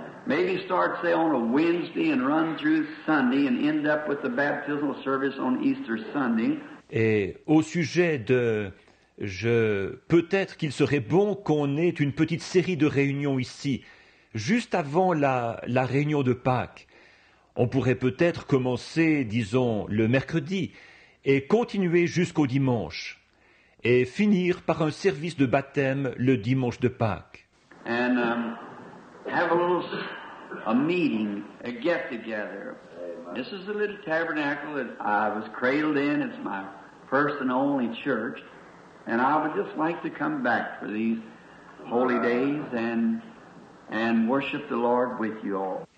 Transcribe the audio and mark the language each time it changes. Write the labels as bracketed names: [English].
[English] Maybe start, say, on a Wednesday and run through Sunday and end up with the baptismal service on Easter Sunday. [French] Et au sujet de... peut-être qu'il serait bon qu'on ait une petite série de réunions ici, juste avant la réunion de Pâques. On pourrait peut-être commencer, disons, le mercredi et continuer jusqu'au dimanche, et finir par un service de baptême le dimanche de Pâques. [English] And have a meeting, a get-together. This is the little tabernacle that I was cradled in. It's my first and only church. And I would just like to come back for these holy days and worship the Lord with you all.